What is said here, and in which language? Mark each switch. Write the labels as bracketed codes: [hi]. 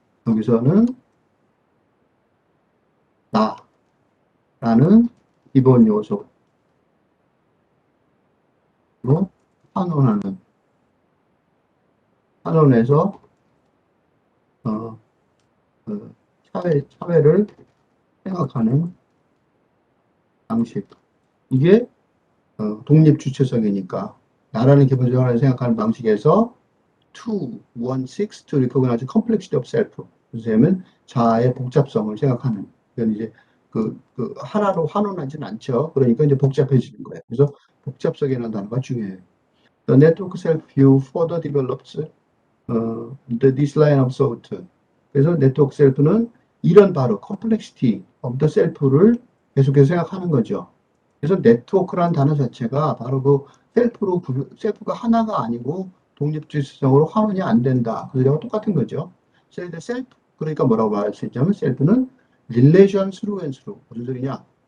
[ko] 여기서는 나라는 기본 요소로 환원하는, 환원해서 어, 그 사회를 생각하는 방식. 이게 독립 주체성이니까 나라는 기본적으로 생각하는 방식에서 [en] to, one, six, to recognize complexity of self. [ko] 그래서 자아의 복잡성을 생각하는. 이건 이제 하나로 환원하지는 않죠. 그러니까 이제 복잡해지는 거예요. 그래서 복잡성이라는 단어가 중요해요. [en] The network self view further develops this line of thought. [ko] 그래서 네트워크 셀프는 이런 바로 [en] complexity of the self [ko] 를 계속해서 생각하는 거죠. 그래서 네트워크라는 단어 자체가 바로 셀프가 하나가 아니고 독립주의성으로 환원이 안 된다. 그거랑 똑같은 거죠. 셀프, 그러니까 뭐라고 말할 수 있냐면 셀프는 [en] relation through and through. [ko] 무슨 소리냐?